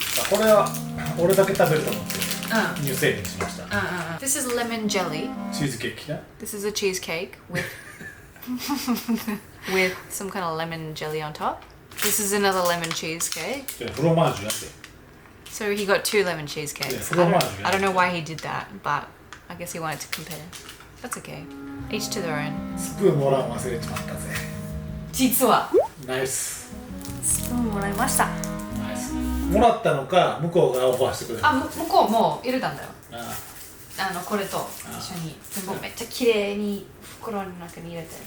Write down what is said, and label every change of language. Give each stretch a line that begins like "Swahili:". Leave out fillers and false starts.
Japanese: これは俺だけ食べると思って乳製品しました。
English: This is lemon jelly.
Japanese: チーズケーキな。
English: This is a cheesecake with with some kind of lemon jelly on top. This is another lemon cheesecake.
Japanese: フロマージュやって。
English: So he got 2 lemon cheesecakes. Yeah, I don't know why he did that, but I guess he wanted to compare. That's okay. Each to their own.
Japanese: スプーンもらうの忘れちまったぜ。実はナイス。スプーンもらいました。ナイス。もらったのか向こうがオファーしてくれた。あ、向こうも入れたんだよ。あこれと一緒に全部めっちゃ綺麗に袋の中に入れて。